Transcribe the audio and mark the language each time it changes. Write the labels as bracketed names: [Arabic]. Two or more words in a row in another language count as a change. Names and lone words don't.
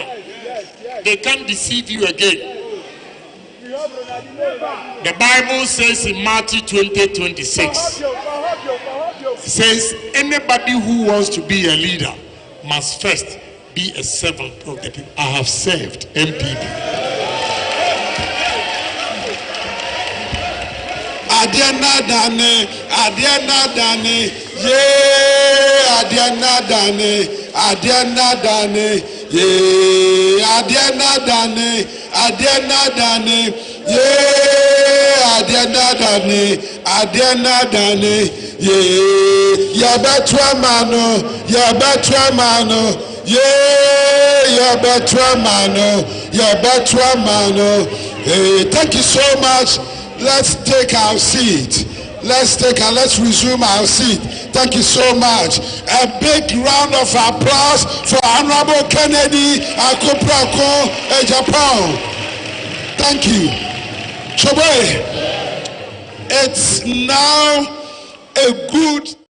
[English] They can't deceive you again. The Bible says in Matthew 20:26, it says anybody who wants to be a leader must first be a servant of the people. I have served MPP. [Akan] Adiana dane, Adiana dane, yeah, Adiana dane, Adiana dane, yeah, Adiana dane, Adiana dane, yeah, Adiana dane, Adiana dane, yeah, Yabatwa mano, Yabatwa mano, yeah, Yabatwa mano, Yabatwa mano. [English] Hey, thank you so much. Let's take our seat. Let's resume our seat. Thank you so much. A big round of applause for Honorable Kennedy Akuprako Agyapong. Thank you. Choboy, it's now a good